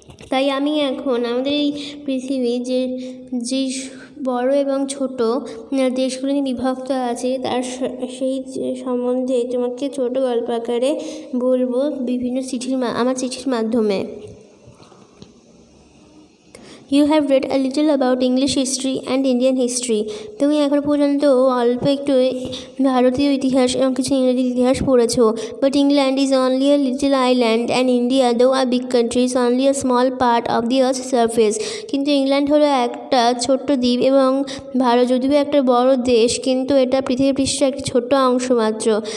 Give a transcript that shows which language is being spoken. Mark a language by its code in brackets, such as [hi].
[bn] তাই আমি এখন আমাদের এই পৃথিবী যে বড় এবং ছোট দেশগুলি বিভক্ত আছে তার সেই সম্বন্ধে তোমাকে ছোট গল্প আকারে বলবো বিভিন্ন আমার চিঠির মাধ্যমে। [en] You have read a little about English history and Indian history. [bn] তুমি এখন পর্যন্ত অল্প একটু ভারতীয় ইতিহাস এবং কিছু ইংরেজি ইতিহাস পড়েছো। [en] But England is only a little island and India, though a big country, is only a small part of the earth's surface. [bn] কিন্তু ইংল্যান্ড হলো একটা ছোট্ট দ্বীপ এবং ভারত যদিও একটা বড় দেশ, কিন্তু এটা পৃথিবীর পৃষ্ঠের একটা ছোট্ট অংশ মাত্র।